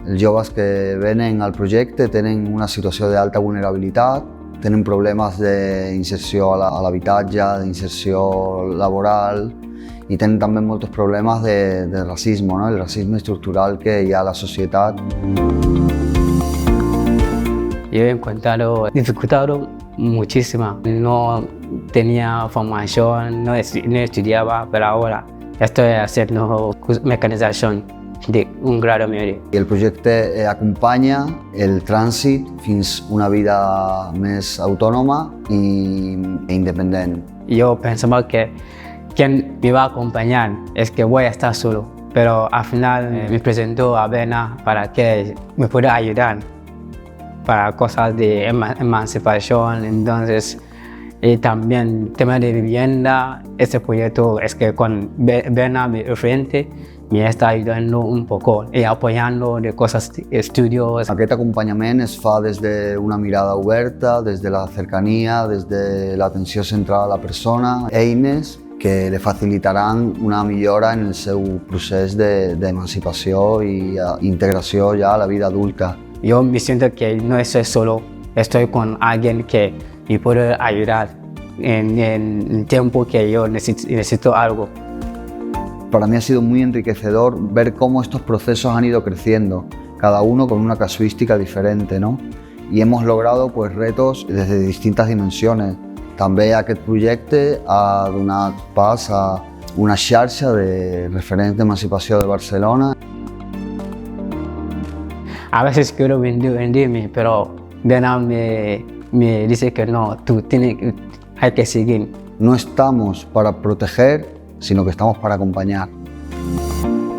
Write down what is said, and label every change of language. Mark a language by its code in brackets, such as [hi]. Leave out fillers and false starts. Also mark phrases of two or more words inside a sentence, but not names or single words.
[ca] Els joves que venen al projecte tenen una situació d'alta vulnerabilitat, tenen problemes d'inserció a l'habitatge, d'inserció laboral i tenen també molts problemes de racisme, ¿no? El racisme estructural que hi ha a la societat. [es] Yo he encontrado dificultades muchísimas. No tenía formación, no estudiaba, pero ahora estoy haciendo mecanización de un grado medio. [ca] I el projecte acompanya el trànsit fins una vida més autònoma i independent. [es] Yo pensaba que quien me va a acompañar es que voy a estar solo, pero al final me presentó a Bena para que me pueda ayudar para cosas de emancipación. Entonces, y también tema de vivienda. Este proyecto es que con Bena mi frente me está ayudando un poco y apoyando de cosas de estudios. [ca] Aquest acompanyament es fa des d'una mirada oberta, des de la cercania, des de l'atenció centrada a la persona, eines que li facilitaran una millora en el seu procés d'emancipació i integració ja a la vida adulta. [es] Yo me siento que no estoy solo, estoy con alguien que me puede ayudar en el tiempo que yo necesito algo. Para mí ha sido muy enriquecedor ver cómo estos procesos han ido creciendo, cada uno con una casuística diferente, ¿no? Y hemos logrado pues, retos desde distintas dimensiones. [ca] També aquest projecte ha donat pas a una xarxa de referents d'emancipació de Barcelona. [es] A veces quiero venderme, pero Bena me dice que no, hay que seguir. No estamos para proteger, sino que estamos para acompañar.